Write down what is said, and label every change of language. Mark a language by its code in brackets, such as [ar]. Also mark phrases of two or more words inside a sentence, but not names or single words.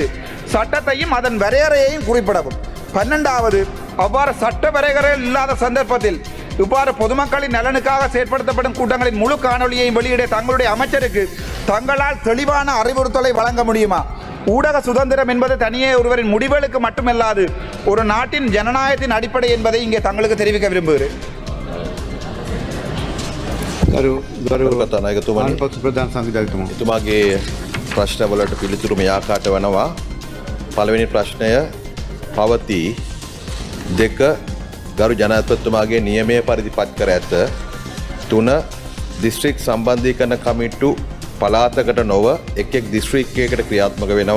[ta] சட்டத்தையும் அதன் வரையறையையும் குறிப்பிடவும். 12வது, அவ்வாறு சட்ட வரையறைகள் இல்லாத சந்தர்ப்பத்தில் இவ்வாறு பொதுமக்களின் நலனுக்காக செயற்படுத்தப்படும் கூட்டங்களின் முழு காணொலியையும் வெளியிட தங்களுடைய அமைச்சருக்கு தங்களால் தெளிவான அறிவுறுத்தலை வழங்க முடியுமா? ஊடக சுதந்திரம் என்பது தனியே ஒருவரின் முடிவுகளுக்கு மட்டுமல்லாது ஒரு நாட்டின் ஜனநாயகத்தின் அடிப்படை என்பதை இங்கே தங்களுக்கு தெரிவிக்க விரும்புகிறேன். [si] ගරුකතානායකතුමනි ප්‍රධාන සංවිධායකතුමා එතුමාගේ ප්‍රශ්නවලට පිළිතුරු මේ ආකාරයට වෙනවා. පළවෙනි ප්‍රශ්නය පවතී 2 ගරු ජනාධිපතිතුමාගේ නියමයේ පරිදි පත් කර ඇත. 3 දිස්ත්‍රික් සම්බන්ධීකරණ කමිටු පළාතකට නොව එක් දිස්ත්‍රික්කයකට ක්‍රියාත්මක වෙනවා.